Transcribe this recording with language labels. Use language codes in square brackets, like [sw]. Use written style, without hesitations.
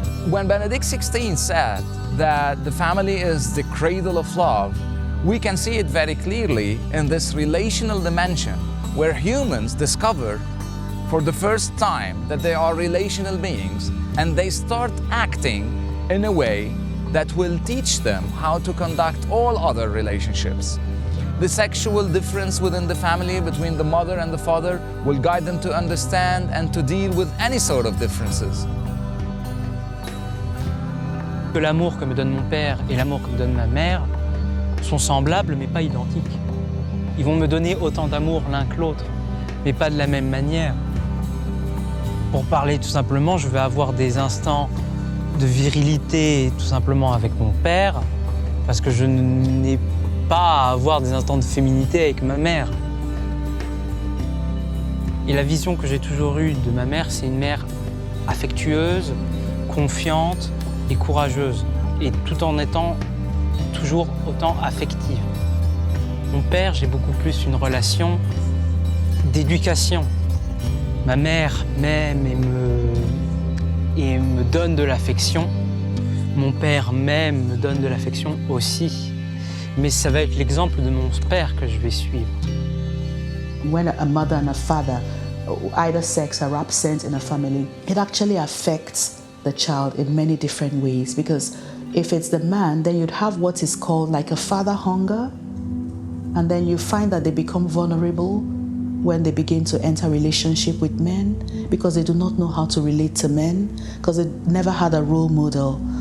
[en] When Benedict XVI said that the family is the cradle of love, we can see it very clearly in this relational dimension where humans discover for the first time that they are relational beings and they start acting in a way that will teach them how to conduct all other relationships. The sexual difference within the family between the mother and the father will guide them to understand and to deal with any sort of differences. [fr] Que l'amour que me donne mon père et l'amour que me donne ma mère sont semblables mais pas identiques. Ils vont me donner autant d'amour l'un que l'autre, mais pas de la même manière. Pour parler tout simplement, je vais avoir des instants de virilité tout simplement avec mon père, parce que je n'ai pas à avoir des instants de féminité avec ma mère. Et la vision que j'ai toujours eue de ma mère, c'est une mère affectueuse, confiante et courageuse, et tout en étant toujours autant affective. Mon père, j'ai beaucoup plus une relation d'éducation. Ma mère m'aime et et me donne de l'affection. Mon père m'aime, me donne de l'affection aussi. Mais ça va être l'exemple de mon père que je vais suivre. [en] When a mother and a father, either sex, are absent in a family, it actually affects the child in many different ways. Because if it's the man, then you'd have what is called like a father hunger. And then you find that they become vulnerable when they begin to enter relationship with men because they do not know how to relate to men because they never had a role model.